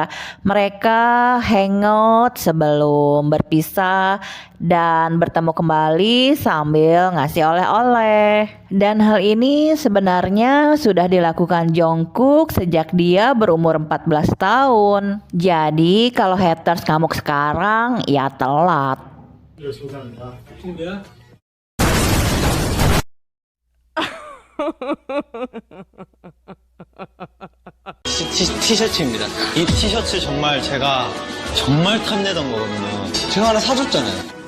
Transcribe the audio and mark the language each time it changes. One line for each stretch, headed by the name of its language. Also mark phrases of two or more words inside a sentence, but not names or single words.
Indonesian: Mereka hangout sebelum berpisah dan bertemu kembali sambil ngasih oleh-oleh. Dan hal ini sebenarnya sudah dilakukan Jungkook sejak dia berumur 14 tahun. Jadi kalau haters ngamuk sekarang ya telat.
Korean: 티셔츠입니다. 이 티셔츠 정말 제가 정말 탐내던 거거든요. 제가 하나 사줬잖아요.